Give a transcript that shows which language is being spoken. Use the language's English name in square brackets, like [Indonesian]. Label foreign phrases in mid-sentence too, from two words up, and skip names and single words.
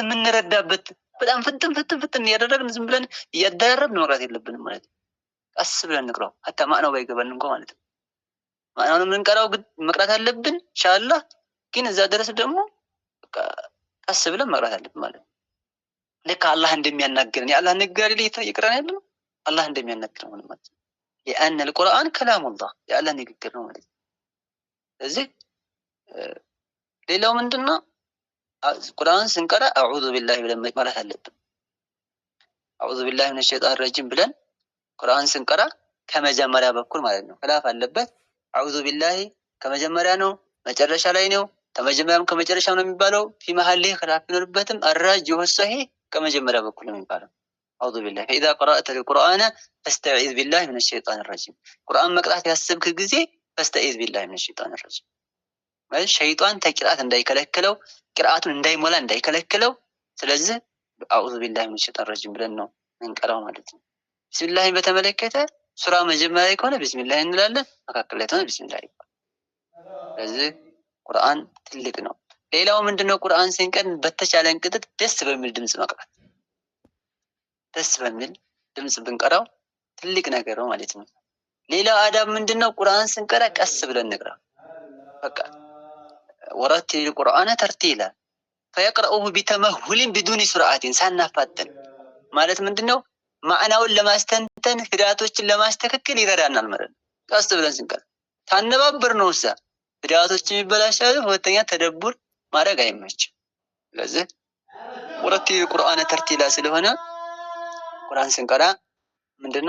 [Amharic] የምንረዳበት በጣም ፍጥን እያደረግን ዝም ብለን እያደረብን መቅራት የለብንም ማለት ነው። ቀስ ብለን እንቅራው hatta ማዕናው ባይገባን እንኳን ማለት ነው። ማዕናውን የምንቀራው መቅራት አለብን ኢንሻአላህ። ግን እዛ ድረስ ደግሞ በቃ ቀስ ብለን መቅራት አለብን ማለት ነው። ልክ አላህ እንደሚያናግረን የአላህ ንግግር ላይ ይቅራን ያለው አላህ እንደሚያናግረን ማለት ነው። [Arabic] لأن القرآن كلام الله [Amharic] የአላህ ንግግር ነው ማለት ነው። ስለዚህ ሌላው ምንድነው? ቁርአን ስንቀራ [Arabic] أعوذ بالله [Amharic] ብለን ማለት አለብን። [Arabic] أعوذ بالله من الشيطان الرجيم [Amharic] ብለን ቁርአን ስንቀራ ከመጀመሪያ በኩል ማለት ነው። خلاف አለበት። [Arabic] أعوذ بالله [Amharic] ከመጀመሪያ ነው መጨረሻ ላይ ነው? ከመጀመሪያም ከመጨረሻው ነው የሚባለው? [Arabic] في محل خلاف ይኖርበትም الراجح والصحيح [Amharic] ከመጀመሪያ በኩል ነው የሚባለው። [Arabic] أعوذ بالله فإذا قرأت القرآن فاستعذ بالله من الشيطان الرجيم። [Amharic] ቁርአን መቅራት ያሰብክ ጊዜ [Arabic] فاستعذ بالله من الشيطان الرجيم [Amharic] ማለት ሸይጣን ተቅራት እንዳይከለክለው ቅራአቱን እንዳይሞላ እንዳይከለክለው። ስለዚህ [Arabic] أعوذ بالله من الشيطان الرجيم [Amharic] ብለን ነው እንቀራው ማለት ነው። ቢስሚላህ በተመለከተ ሱራ መጀመሪያ ከሆነ ቢስሚላህ እንላለን፣ መካከል ላይ ከሆነ ቢስሚላህ ይባላል። ስለዚህ ቁርአን ትልቅ ነው። ሌላው ምንድነው? ቁርአን ስንቀን በተቻለን ቅጥት ደስ በሚል ድምጽ መቅራት። ደስ በሚል ድምጽ ብንቀራው ትልቅ ነገር ነው ማለት ነው። ሌላው አዳብ ምንድነው? ቁርአን ስንቀራ ቀስ ብለን እንቅራ። በቃ [Arabic] ورتل القرآن ترتيلا فيقرأه بتمهل بدون سرعة [Amharic] ሳናፋጥን ማለት ምንድነው? ማዕናውን ለማስተንተን ፊደላቶችን ለማስተካከል ይረዳናል ማለት ነው። ቀስ ብለን ስንቀራ ታነባብር ነው እዛ ፊደላቶች ይበላሻሉ። ሁለተኛ ተደቡር ማድረግ አይመችም። ስለዚህ [Arabic] ورتل القرآن ترتيلا [Amharic] ስለሆነ ቁርአን ስንቀራ ምንድነው?